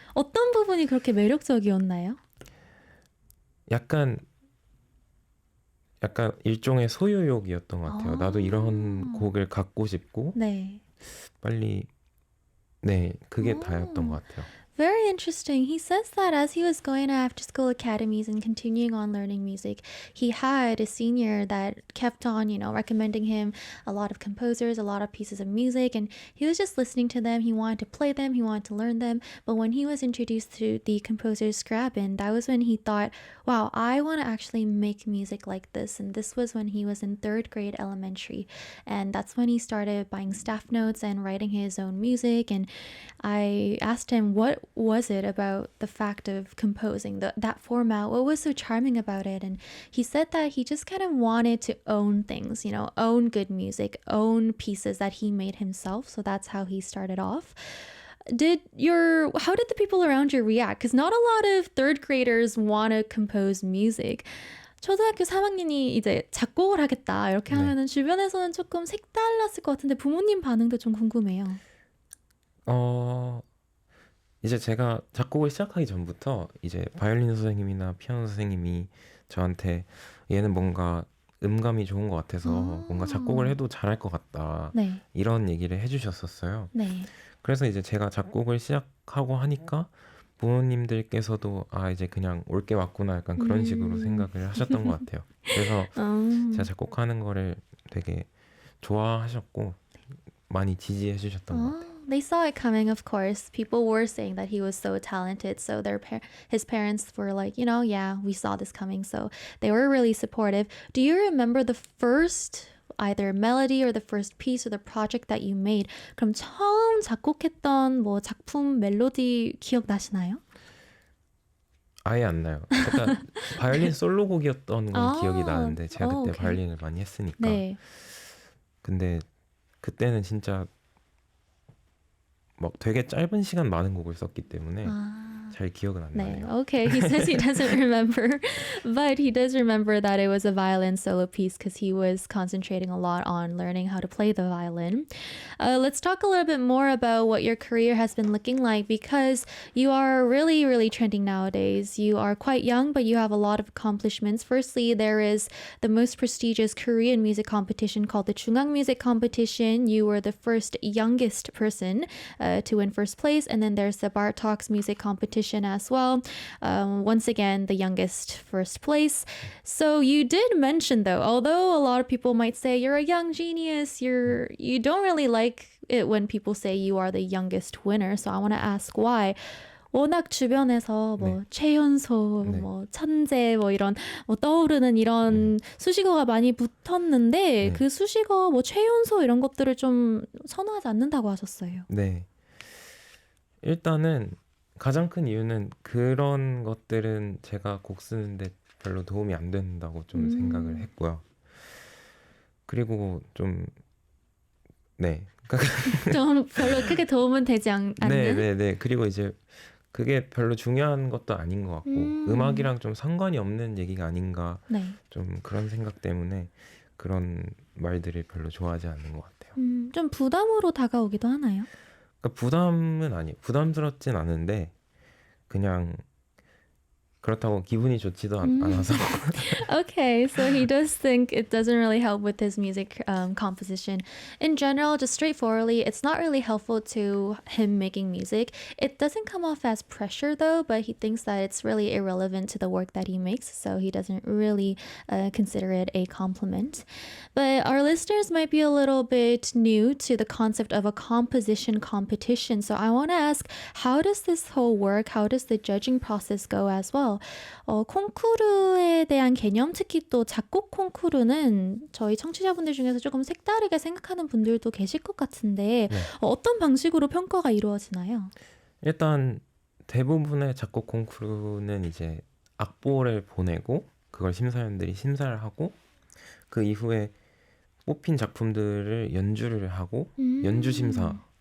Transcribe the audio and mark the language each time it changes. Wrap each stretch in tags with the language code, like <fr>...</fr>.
<ko>어떤 부분이 그렇게 매력적이었나요? 약간 일종의 소유욕이었던 것 같아요. 나도 이런 곡을 갖고 싶고 네. 빨리 그게 다였던 것 같아요.</ko> <en>Very interesting. He says that as he was going to after school academies and continuing on learning music, he had a senior that kept on, recommending him a lot of composers, a lot of pieces of music, and he was just listening to them. He wanted to play them, he wanted to learn them. But when he was introduced to the composer Scriabin, that was when he thought, wow, I want to actually make music like this. And this was when he was in 3rd grade elementary. And that's when he started buying staff notes and writing his own music. And I asked him, what was it about the fact of composing that format? What was so charming about it? And he said that he just kind of wanted to own things, own good music, own pieces that he made himself. So that's how he started off. How did the people around you react? Because not a lot of 3rd graders want to compose music.</en> <ko>초등학교 3학년이 이제 작곡을 하겠다 이렇게 하면은 주변에서는 조금 색달랐을 것 같은데 부모님 반응도 좀 궁금해요. 이제 제가 작곡을 시작하기 전부터 이제 바이올린 선생님이나 피아노 선생님이 저한테 얘는 뭔가 음감이 좋은 것 같아서 뭔가 작곡을 해도 잘할 것 같다. 네. 이런 얘기를 해주셨었어요. 네. 그래서 이제 제가 작곡을 시작하고 하니까 부모님들께서도 이제 그냥 올 게 왔구나 약간 그런 식으로 생각을 하셨던 것 같아요. 그래서 제가 작곡하는 거를 되게 좋아하셨고 많이 지지해 주셨던 것 같아요.</ko> <en>They saw it coming, of course. People were saying that he was so talented. So his parents were like, yeah, we saw this coming. So they were really supportive. Do you remember the first either melody or the first piece or the project that you made?</en> <ko>그럼 처음 작곡했던 뭐 작품 멜로디 기억나시나요? 아예 안 나요. 그러니까 바이올린 솔로곡이었던 건 기억이 나는데 제가 그때</ko> <en>오케이.</en> <ko>바이올린을 많이 했으니까. 네. 근데 그때는 진짜 막 되게 짧은 시간 많은 곡을 썼기 때문에 잘 기억은 안 네. 나네요.</ko> <en>Okay, he says he doesn't remember, but he does remember that it was a violin solo piece because he was concentrating a lot on learning how to play the violin. Let's talk a little bit more about what your career has been looking like because you are really, really trending nowadays. You are quite young, but you have a lot of accomplishments. Firstly, there is the most prestigious Korean music competition called the Chungang Music Competition. You were the first youngest person to win first place, and then there's the Bartok's Music Competition as well. Once again, the youngest first place. So you did mention though, although a lot of people might say you're a young genius, you don't really like it when people say you are the youngest winner. So I want to ask why.</en> <ko>워낙 주변에서 뭐 최연소, 뭐 천재, 뭐 이런 뭐 떠오르는 이런 수식어가 많이 붙었는데 그 수식어 뭐 최연소 이런 것들을 좀 선호하지 않는다고 하셨어요. 네. 일단은 가장 큰 이유는 그런 것들은 제가 곡 쓰는데 별로 도움이 안 된다고 좀 생각을 했고요. 그리고 좀 좀 별로 크게 도움은 되지 않는? 네. 그리고 이제 그게 별로 중요한 것도 아닌 것 같고 음악이랑 좀 상관이 없는 얘기가 아닌가 좀 그런 생각 때문에 그런 말들을 별로 좋아하지 않는 것 같아요. 좀 부담으로 다가오기도 하나요? 그러니까 부담은 아니에요. 부담스럽진 않은데 그냥 그렇다고 기분이 좋지도 않아서.</ko> <en>Okay, so he does think it doesn't really help with his music composition. In general, just straightforwardly, it's not really helpful to him making music. It doesn't come off as pressure though, but he thinks that it's really irrelevant to the work that he makes, so he doesn't really consider it a compliment. But our listeners might be a little bit new to the concept of a composition competition, so I want to ask, how does this whole work? How does the judging process go as well?</en> <ko>콩쿠르에 대한 개념, 특히 또 작곡 콩쿠르는 저희 청취자분들 중에서 조금 색다르게 생각하는 분들도 계실 것 같은데 어떤 방식으로 평가가 이루어지나요? 일단 대부분의 작곡 콩쿠르는 이제 악보를 보내고 그걸 심사위원들이 심사를 하고 그 이후에 뽑힌 작품들을 연주를 하고 연주 심사</ko>